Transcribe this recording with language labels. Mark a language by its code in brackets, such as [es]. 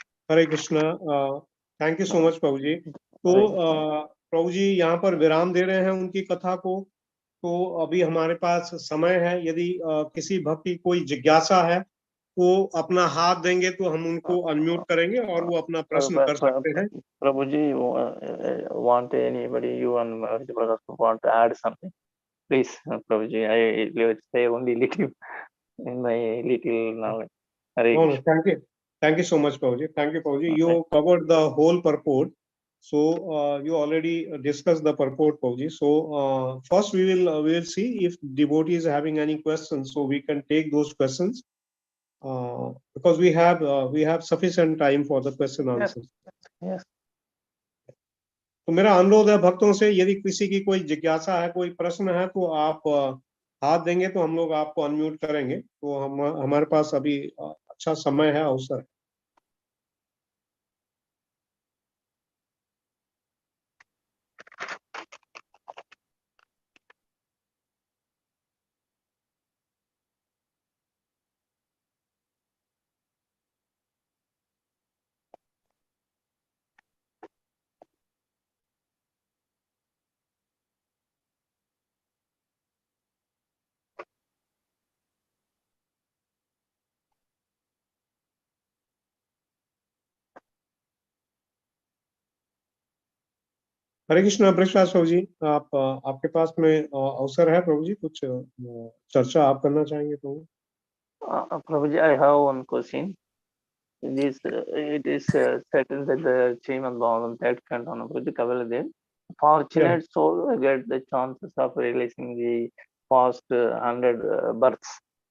[hi] Hare Krishna. [en] thank you so much [hi] प्रभु जी। तो प्रभु जी यहाँ पर विराम दे रहे हैं उनकी कथा को। तो अभी हमारे पास समय है, यदि किसी भक्त की कोई जिज्ञासा है तो अपना हाथ देंगे तो हम उनको अनम्यूट करेंगे और वो अपना प्रश्न कर सकते हैं। [en] प्रभु जी, want anybody, you and brothers want to add something, please? Prabhu ji, I will say only little in my little knowledge. No, thank you so much Prabhu ji. Thank you Prabhu ji. You covered the whole purport, so you already discussed the purport Prabhu ji. So first we will see if devotee is having any questions, so we can take those questions because we have sufficient time for the question answers. Yes. [hi] तो मेरा अनुरोध है भक्तों से, यदि किसी की कोई जिज्ञासा है, कोई प्रश्न है, तो आप हाथ देंगे तो हम लोग आपको अनम्यूट करेंगे। तो हमारे पास अभी अच्छा समय है, अवसर है। हरे कृष्णा ब्रजपाल प्रभु जी, आप आपके पास में अवसर है प्रभु जी, कुछ चर्चा आप करना चाहेंगे प्रभु? [en] Prabhuji, I have one question. It is said in the Srimad Bhagavad, that canto number the Kavaladev. Fortunate soul get the chances of realizing the past 100 births.